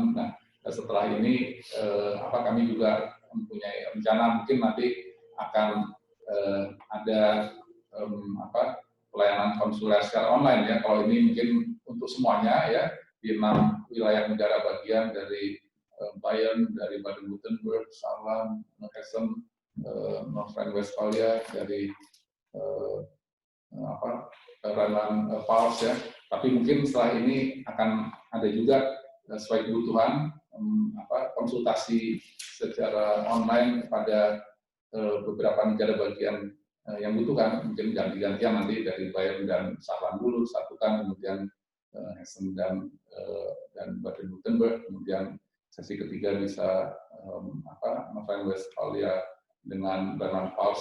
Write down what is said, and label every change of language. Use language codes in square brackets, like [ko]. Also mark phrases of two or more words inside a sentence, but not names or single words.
[id] Nah setelah ini kami juga mempunyai rencana mungkin nanti akan ada pelayanan konsuler secara online ya. Kalau ini mungkin untuk semuanya ya di 6 wilayah negara bagian dari Bayern, dari Baden-Württemberg, Saarland, Hessen, North Rhine-Westphalia, dari Rheinland-Pfalz ya. Tapi mungkin setelah ini akan ada juga sesuai kebutuhan konsultasi secara online kepada beberapa negara bagian yang butuhkan, mungkin ganti-gantian nanti dari Bayern dan Saarland dulu satukan, kemudian Hessen dan Baden-Württemberg, kemudian sesi ketiga bisa North Rhine-Westphalia dengan Rheinland-Pfalz.